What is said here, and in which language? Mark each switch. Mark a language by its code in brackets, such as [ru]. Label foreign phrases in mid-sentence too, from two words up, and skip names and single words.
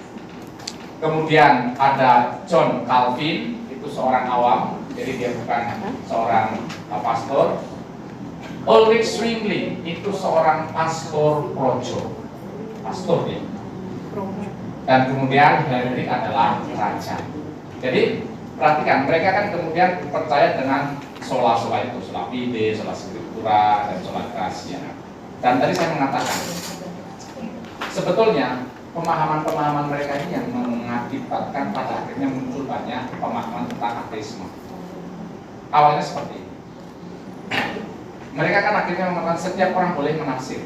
[id] Kemudian ada John Calvin, itu seorang awam, jadi dia bukan seorang pastor. Ulrich Zwingli, itu seorang pastor projo, pastor dia. Dan kemudian Henry adalah raja. Jadi perhatikan, mereka kan kemudian percaya dengan sola-sola itu, [la] sola fide, sola scriptura, [id] dan [la] sola gratia. [id] Dan tadi saya mengatakan, sebetulnya pemahaman-pemahaman mereka ini yang mengakibatkan pada akhirnya muncul banyak pemahaman tentang ateisme. Awalnya seperti ini. Mereka kan akhirnya mengatakan setiap orang boleh menafsir.